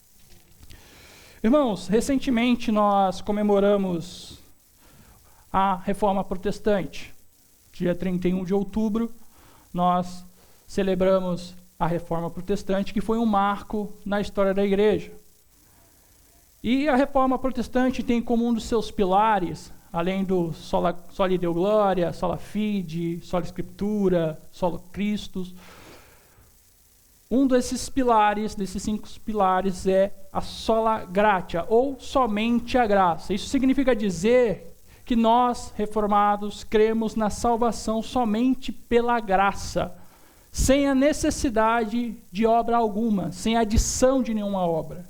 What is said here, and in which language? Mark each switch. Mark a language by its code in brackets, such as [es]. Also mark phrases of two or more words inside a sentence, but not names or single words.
[pt] Irmãos, recentemente nós comemoramos a Reforma Protestante. Dia 31 de outubro, nós celebramos a Reforma Protestante, que foi um marco na história da igreja. E a Reforma Protestante tem como um dos seus pilares, além do [la] Soli Deo Gloria, Sola Fide, Sola Scriptura, Solo Christus, [pt] um desses pilares, desses 5 pilares, é a [la] Sola Gratia, [pt] ou somente a graça. Isso significa dizer que nós, reformados, cremos na salvação somente pela graça, sem a necessidade de obra alguma, sem adição de nenhuma obra.